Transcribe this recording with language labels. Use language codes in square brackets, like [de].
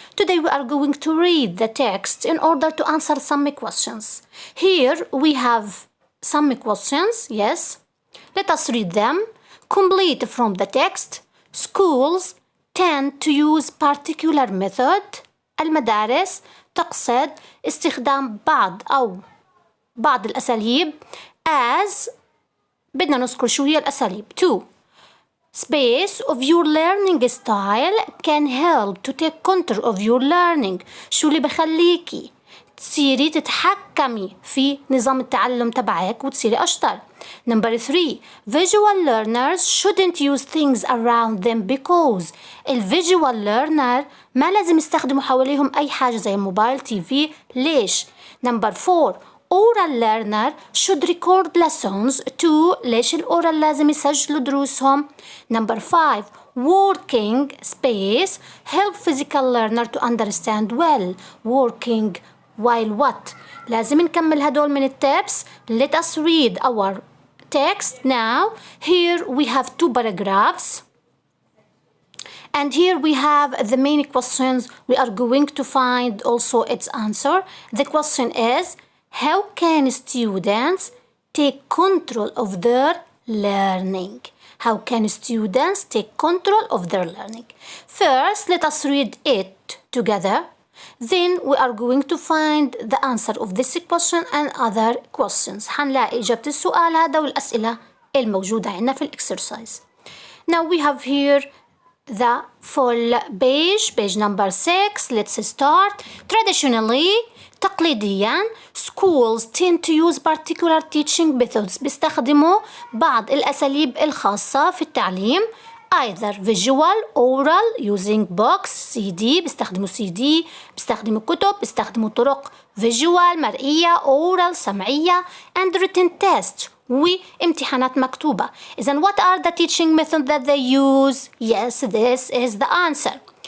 [en] Today we are going to read the text in order to answer some questions. Here we have some questions. Yes. Let us read them. Complete from the text. Schools tend to use particular method. [ar] المدارس تقصد استخدام بعض الأساليب as بدنا نذكر شو هي الأساليب. [en] 2. Space of your learning style can help to take control of your learning. [ar] شو اللي بخليكي تصيري تتحكمي في نظام التعلم تبعك وتصيري أشطر. [en] Number 3. Visual learners shouldn't use things around them because visual learner [ar] ما لازم يستخدموا حواليهم أي حاجة زي موبايل [en] TV. ليش؟ Number 4. Oral learner should record lessons too. [ar] ليش الأورال لازم يسجلوا دروسهم؟ [en] Number 5. Working space help physical learner to understand well. Working while what؟ [ar] لازم نكمل هدول من التبس. [en] Let us read our text now. Here we have 2 paragraphs. And here we have the main questions. We are going to find also its answer. The question is, how can students take control of their learning? How can students take control of their learning? First, let us read it together. Then we are going to find the answer of this question and other questions. [ar] حنلاقي إجابة السؤال هذا والأسئلة الموجودة عندنا في الإكسرسايز. [en] Now we have here the full page number 6. Let's start. Traditionally, تقليديا, schools tend to use particular teaching methods. [ar] بيستخدموا بعض الأساليب الخاصة في التعليم. [en] Either visual, oral, using books, CD, بيستخدموا CD, [ar] بيستخدموا كتب, بيستخدموا طرق [en] visual, مرئية, oral, سمعية, and written test, [ar] وامتحانات مكتوبة. [en] إذن what are the teaching methods that they use? Yes, this is the answer.